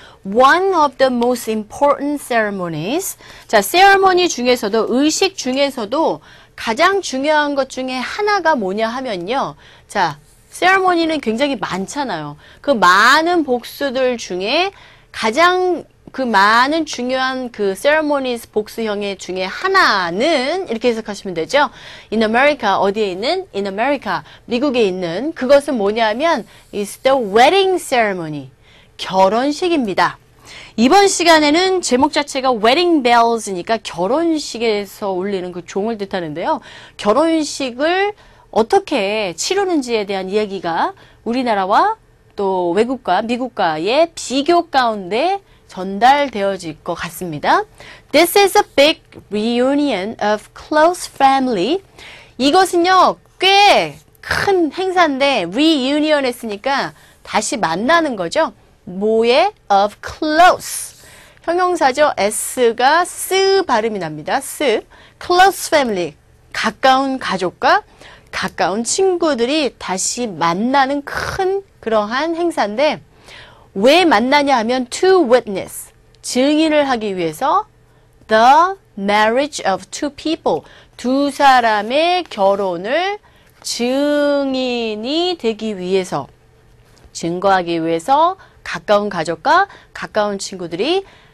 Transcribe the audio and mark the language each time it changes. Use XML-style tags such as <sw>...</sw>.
<en>One of the most important ceremonies.</en> <ko>자, ceremony 중에서도 의식 중에서도 가장 중요한 것 중에 하나가 뭐냐 하면요. 자, ceremony는 굉장히 많잖아요. 그 많은 복수들 중에 가장 그 많은 중요한 그 ceremonies 복수형의 중에 하나는 이렇게 해석하시면 되죠. In America 어디에 있는?</ko> <en>In America</en> <ko>미국에 있는 그것은 뭐냐면</ko> <en>is the wedding ceremony</en> <ko>결혼식입니다. 이번 시간에는 제목 자체가 wedding bells니까 결혼식에서 울리는 그 종을 뜻하는데요. 결혼식을 어떻게 치르는지에 대한 이야기가 우리나라와 또 외국과 미국과의 비교 가운데 전달되어질 것 같습니다.</ko> <en>This is a big reunion of close family.</en> <ko>이것은요, 꽤 큰 행사인데 reunion 했으니까 다시 만나는 거죠. 뭐에? of close. 형용사죠. S가 스 발음이 납니다. 스. close family. 가까운 가족과 가까운 친구들이 다시 만나는 큰 그러한 행사인데 왜 만나냐 하면 to witness, 증인을 하기 위해서</ko> <en>the marriage of two people,</en> <ko>두 사람의 결혼을 증인이 되기 위해서, 증거하기 위해서 가까운 가족과 가까운 친구들이</ko>